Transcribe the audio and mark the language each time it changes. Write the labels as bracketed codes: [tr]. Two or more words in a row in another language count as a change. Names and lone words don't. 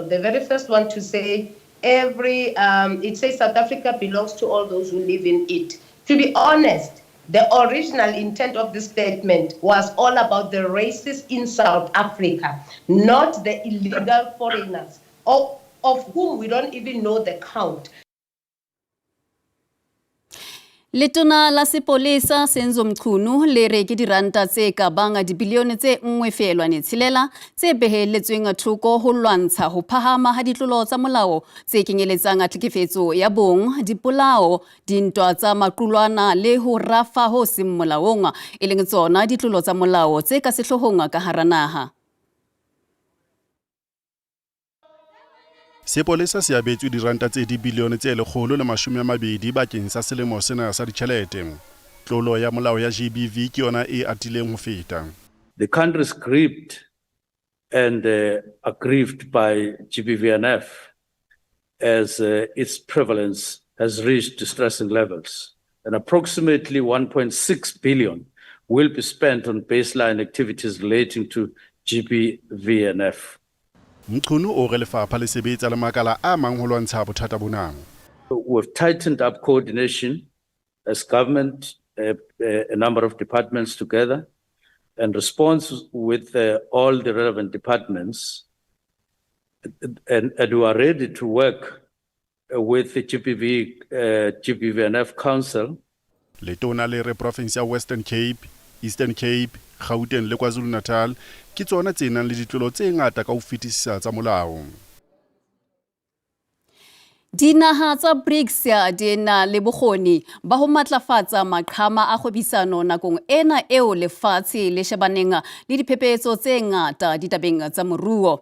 [en] The very first one to say it says South Africa belongs to all those who live in it. To be honest, the original intent of this statement was all about the racists in South Africa, not the illegal foreigners, of whom we don't even know the count. [st] Letona la sepolesa Senzo Mchunu le re ke diranta tse ka banga dibilione tse 1.6 tse beheletsweng thoko ho lwantsha ho phahama ha ditlolo tsa molao tse kenyeletsang tlhekefetso ya bong, dipolao, dintwa tsa maqulwana le ho rafa ho seng molaong e leng tsona ditlolo tsa molao tse ka sehlohong ka hara naha. Sepolesa se abetswe diranta tse dibilione tse 120 bakeng sa selemo sena sa ditjhelete. Tlolo ya molao ya GBV ke yona e atileng ho feta. [en] The country is gripped and aggrieved by GBVNF as its prevalence has reached distressing levels. And approximately 1.6 billion will be spent on baseline activities relating to GBVNF. [st] Mchunu o re lefapha le sebetsa le makala a mang ho lwantsha bothata bona. [en] We've tightened up coordination as government, a number of departments together, and response with all the relevant departments. And we are ready to work with the GBVNF Council. [st] Letona le re province ya Western Cape, Eastern Cape, Gauteng le KwaZulu-Natal ke tsona tse nang le ditlolo tse ngata ka ho fetisisa tsa molao. Dinaha tsa BRICS di na le bokgoni ba ho matlafatsa maqhama a kgwebisano nakong ena eo lefatshe le shebaneng le diphephetso tse ngata ditabeng tsa moruo.